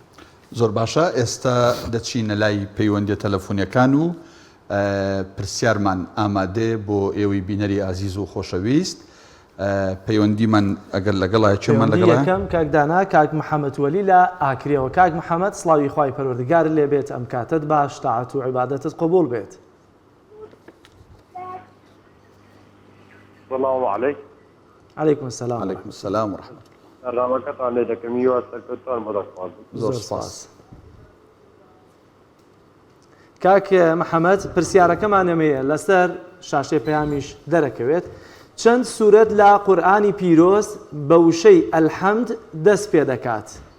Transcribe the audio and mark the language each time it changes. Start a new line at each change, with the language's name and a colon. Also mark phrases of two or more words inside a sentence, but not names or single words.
Central Kurdish: زۆر باشە، ئێستا دەچینە لای پەیوەندی تەلەفۆنیەکان و پرسیارمان ئامادێ بۆ ئێوەی بینەری ئازیز و خۆشەویست. پەیوەندیمان ئەگەر لەگەڵای چێمان لەگەڵ یەکەم کاکدانا کاک محەممەد وەلی لە ئاکرێەوە. کاک محەممەد، سڵاوی خوای پەروەردگار لێبێت، ئەم کاتت باش، تاعەت و عیبادەتت قبوڵ بێت.
Arabic: السلام عليكم. عليكم السلام. عليكم السلام ورحمة الله.
Central Kurdish: رامەکەتان لێ دەکەم یوەسەرکەوتان مەدەخواز. زۆر سپاس. کاک محەممەد، پرسیارەکەمان ئەمەیە، لەسەر شاشەی پەیامیش دەرەکەوێت، چەند سوورەت لە قورئانی پیرۆز بە وشەی ئەلحەمد دەست پێ دەکات؟